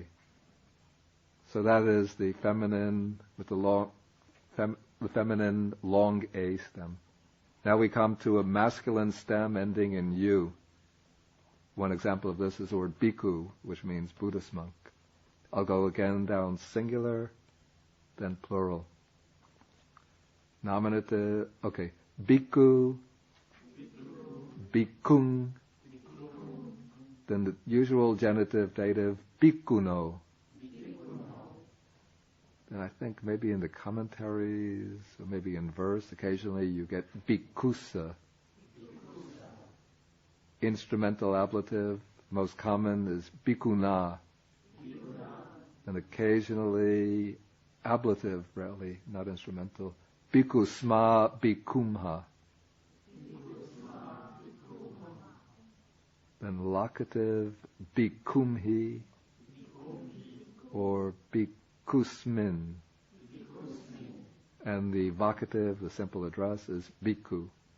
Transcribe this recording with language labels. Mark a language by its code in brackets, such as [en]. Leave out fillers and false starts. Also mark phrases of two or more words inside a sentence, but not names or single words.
[en] So that is the feminine with the feminine long A stem. Now we come to a masculine stem ending in U. One example of this is the word bhikkhu, which means Buddhist monk. I'll go again down singular, then plural. Nominative, [pi] okay. Bhikkhu, bhikkhung, [en] then the usual genitive, dative, bhikkhuno. And I think maybe in the commentaries, or maybe in verse, occasionally you get bhikkhusa. Instrumental ablative, most common is bhikkhuna. And occasionally ablative, rarely, not instrumental. [pi] Bhikkhu bhikkhummha. [en] Then locative, bhikkhummhi, or bhikkhushmin. And the vocative, the simple address, is bhikkhu.